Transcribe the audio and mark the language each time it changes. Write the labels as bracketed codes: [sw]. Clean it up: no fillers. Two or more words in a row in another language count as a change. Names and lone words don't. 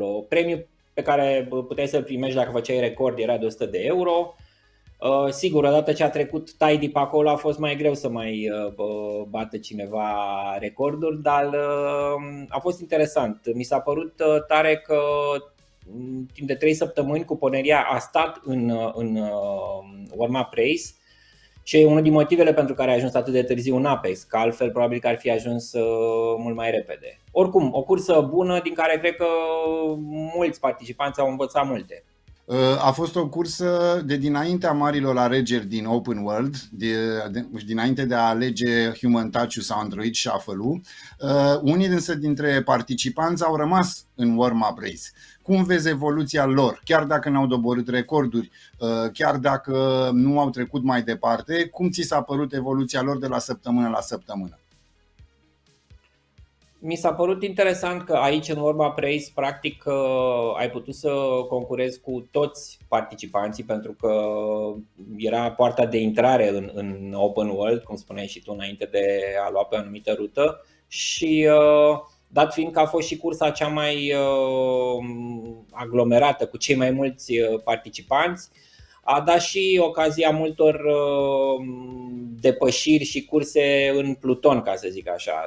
[ro] Premiul pe care puteai să-l primești dacă făceai record era de 100 de euro. Sigur, odată ce a trecut Tidy pe acolo a fost mai greu să mai bată cineva recorduri, dar a fost interesant. Mi s-a părut tare că timp de 3 săptămâni cuponeria a stat în [en] warm-up race. [ro] Și e unul din motivele pentru care a ajuns atât de târziu în Apex, că altfel probabil că ar fi ajuns mult mai repede. Oricum, o cursă bună din care cred că mulți participanți au învățat multe. A fost o cursă de dinaintea marilor alegeri din Open World, dinainte de a alege [en] Human Touch- [ro] ul sau [en] Android Shuffle- [ro] ul. Unii însă dintre participanți au rămas în [en] warm-up race. [ro] Cum vezi evoluția lor? Chiar dacă n-au doborât recorduri, chiar dacă nu au trecut mai departe, cum ți s-a părut evoluția lor de la săptămână la săptămână? Mi s-a părut interesant că aici în [en] warm-up race [ro] practic ai putut să concurezi cu toți participanții, pentru că era poarta de intrare în Open World, cum spuneai și tu, înainte de a lua pe o anumită rută. Și dat fiind că a fost și cursa cea mai aglomerată, cu cei mai mulți participanți, a dat și ocazia multor depășiri și curse în pluton, ca să zic așa.